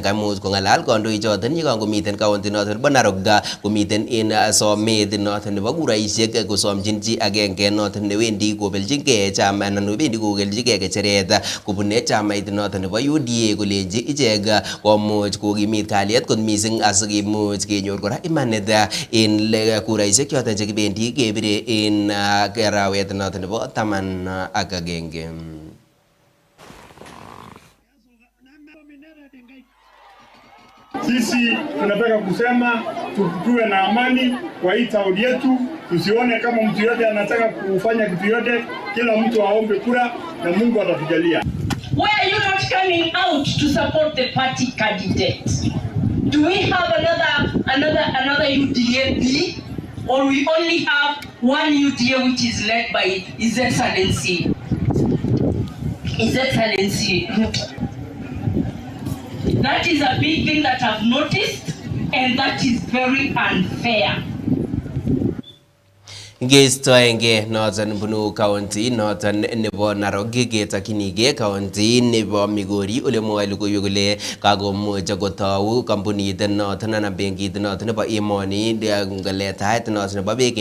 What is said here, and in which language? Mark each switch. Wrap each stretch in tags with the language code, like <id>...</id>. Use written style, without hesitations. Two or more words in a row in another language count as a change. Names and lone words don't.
<kln>kamuch kong'alal kandoik choton yekangomiten county noton nebo Narok komiten en somet noton nebo kuraisiek kosomchin chi agenge noton newendi kobeljingei chama anan newendi kobeljingei kecheret kobune chamait noton nebo UDA kolenji ichek komuch kokimit kalyet kot missing asikimuch kenyor kora imanit en kuraisiek choton chekibendi kebire en arawet noton nebo 11.</kln> <sw>Sisi tunataka kusema tuwe na amani kwa hii tauni yetu, tusione kama mtu yote anataka kufanya kitu yote, kila mtu aombe kura na Mungu atatujalia.</sw> <en>Why are you not coming out to support the party candidate? Do we have another UDA B, or we only have one UDA which is led by His Excellency? That is a big thing that I've noticed, and that is very unfair.</en> <kln>Ngeistoenge noton bunu county noton nebo Narok ketokyinigei county nebo Migori ole mwoe logoiwek kole kakomuch kotou kampunit noton anan benkit noton nebo emoni letaet noton nebo beek</kln>